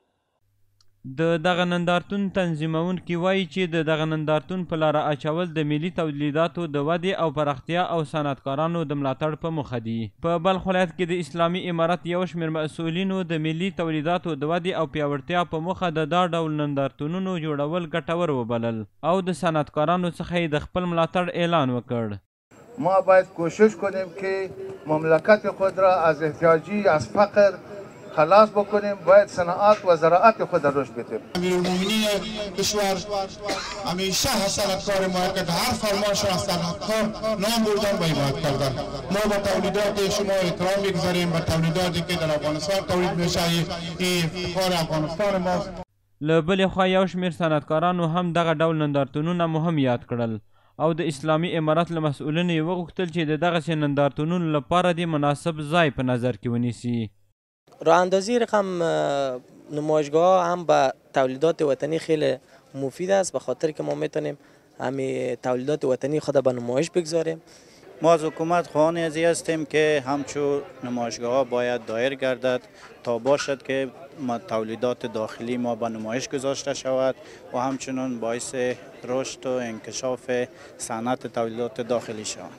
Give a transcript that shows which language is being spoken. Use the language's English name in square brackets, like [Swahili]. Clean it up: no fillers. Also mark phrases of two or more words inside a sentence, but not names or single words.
[Pashto] د دغه نندارتون تنظیمونکي وایي چې د دغه نندارتون په لاره اچول د ملي تولیداتو د ودې او پراختیا او صنعتکارانو د ملاتړ په موخه دي. په بلخ ولایت کې د اسلامي امارت یو شمېر مسؤلینو د ملي تولیداتو د ودې او پیاوړتیا په موخه د دا ډول نندارتونونو جوړول ګټور وبلل او د صنعتکارانو څخه یې د خپل ملاتړ اعلان وکړ. [Persian] ما باید کوشش کنیم که مملکت خود را از احتیاجی، از فقر خلاص بکنیم. باید صنعت و زراعت خود رشد بدیم. امیرالمومنین کشور همیشه حسرت کار ما که هر فرمایش را از صنعتکار نام بردن و حمایت کردن. ما با تولیدات شما احترام میگذاریم، با تولیداتی که در افغانستان تولید میشه. این افتخار افغانستان ماست. [Pashto] له بلې خوا یو شمېر صنعتکارانو هم دغه ډول نندارتونونه مهم یاد کړل او د اسلامي امارت له مسؤلینو یې وغوښتل چې د دغسې نندارتونونو لپاره د مناسب ځای په نظر کې ونیسي. [Persian] راه اندازی رقم نمایشگاه هم به تولیدات وطنی خیلی مفید است، به خاطر که ما میتونیم همین تولیدات وطنی خود به نمایش بگذاریم. ما از حکومت خواهان ازی هستیم که همچون نمایشگاه ها باید دایر گردد تا باشد که تولیدات داخلی ما به نمایش گذاشته شود و همچنان باعث رشد و انکشاف صنعت تولیدات داخلی شود.